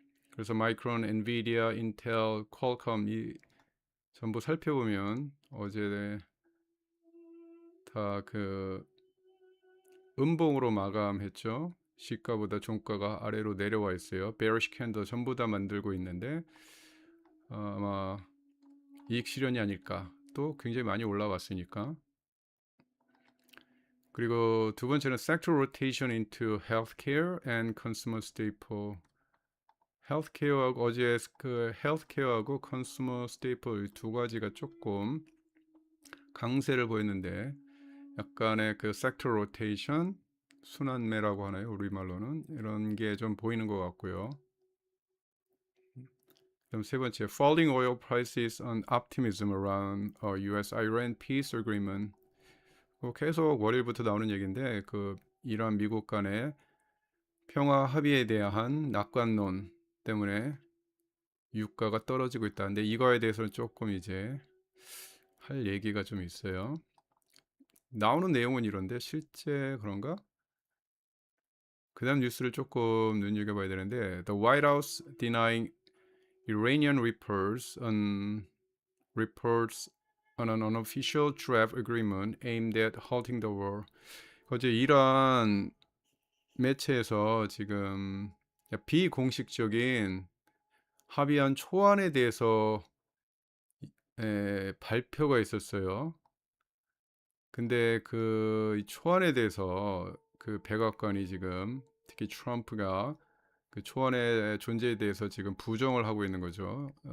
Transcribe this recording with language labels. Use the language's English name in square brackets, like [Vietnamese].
[Korean] 그래서 마이크론, 엔비디아, 인텔, 퀄컴 이 전부 살펴보면 어제 다 음봉으로 마감했죠. 시가보다 종가가 아래로 내려와 있어요. 베어시 캔들 전부 다 만들고 있는데 아마 이익 실현이 아닐까. 또 굉장히 많이 올라왔으니까. 그리고 두 번째는 [English] sector rotation into healthcare and consumer staple. [Korean] 헬스케어하고 어제 헬스케어하고 컨슈머 스테이플 두 가지가 조금 강세를 보였는데, 약간의 섹터 로테이션, 순환매라고 하나요? 우리말로는 이런 게 좀 보이는 것 같고요. 그럼 세 번째, [English] falling oil prices on optimism around U.S.-Iran peace agreement. [Korean] 계속 월요일부터 나오는 얘기인데 이란 미국 간의 평화 합의에 대한 낙관론 때문에 유가가 떨어지고 있다. 근데 이거에 대해서는 조금 이제 할 얘기가 좀 있어요. 나오는 내용은 이런데 실제 그런가? 그 다음 뉴스를 조금 눈여겨봐야 되는데, [English] The White House denying Iranian reports on an unofficial draft agreement aimed at halting the war. [Korean] 어제 이란 매체에서 지금 비공식적인 합의안 초안에 대해서 발표가 있었어요. 근데 초안에 대해서 백악관이 지금 특히 트럼프가 초안의 존재에 대해서 지금 부정을 하고 있는 거죠.